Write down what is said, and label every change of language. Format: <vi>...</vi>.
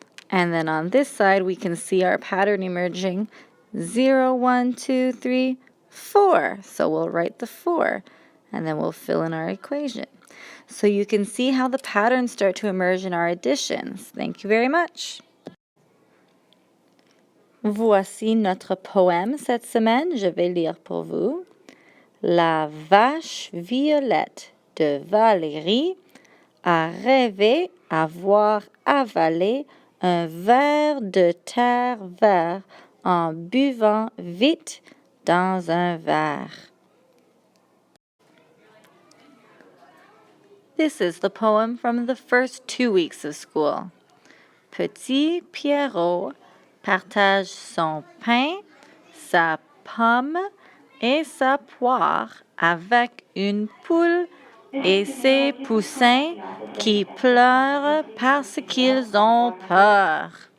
<en>And then on this side, we can see our pattern emerging. 0, 1, 2, 3, 4. So we'll write the 4, and then we'll fill in our equation. So you can see how the patterns start to emerge in our additions. Thank you very much.</en> <fr>Voici notre poème cette semaine. Je vais lire pour vous. La vache violette de Valérie a rêvé avoir avalé un ver de terre vert en buvant vite dans un verre.</fr> <en>This is the poem from the first 2 weeks of school.</en> <fr>Petit Pierrot partage son pain, sa pomme et sa poire avec une poule et ses poussins qui pleurent parce qu'ils ont peur.</fr>